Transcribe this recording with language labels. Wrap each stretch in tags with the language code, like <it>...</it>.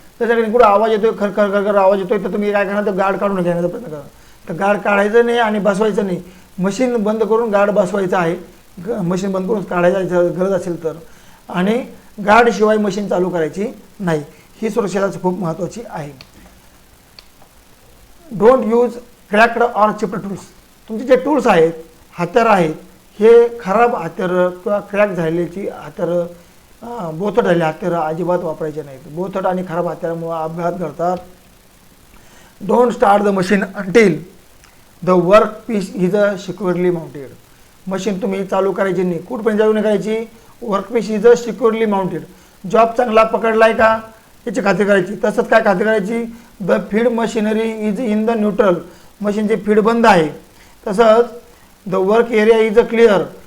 <mr>त्या ठिकाणी कुठं आवाज येतोय, खर खर खर खर आवाज येतोय, तर तुम्ही काय करणार, तर गार्ड काढून घेण्याचा प्रयत्न करा. तर गार्ड काढायचं नाही आणि बसवायचं नाही, मशीन बंद करून गार्ड बसवायचं आहे. मशीन बंद करून काढायचं गरज असेल तर, आणि गार्डशिवाय मशीन चालू करायची नाही. ही सुरक्षेला खूप महत्त्वाची आहे.</mr> <en>Don't use cracked or chipped tools.</en> <mr>तुमचे जे टूल्स आहेत, हत्यारं आहेत, हे खराब हत्यारं किंवा क्रॅक झालेली हत्यारं, बोथट झालेली हत्यारं अजिबात वापरायचे नाहीत. बोथट आणि खराब हत्यारामुळे अपघात घडतात.</mr> <en>Don't start the machine until the work piece is a securely mounted.</en> <mr>Machine तुम्ही चालू करायची नाही, कुठपर्यंत चालू नाही करायची,</mr> <en>Work piece is a securely mounted.</en> <mr>Job चांगला पकडला आहे का याची खात्री करायची. तसंच काय खात्री करायची,</mr> <en>The feed machinery is in the neutral.</en> <mr>मशीनचे फीड बंद आहे. तसंच</mr> <en>The work area is a clear.</en>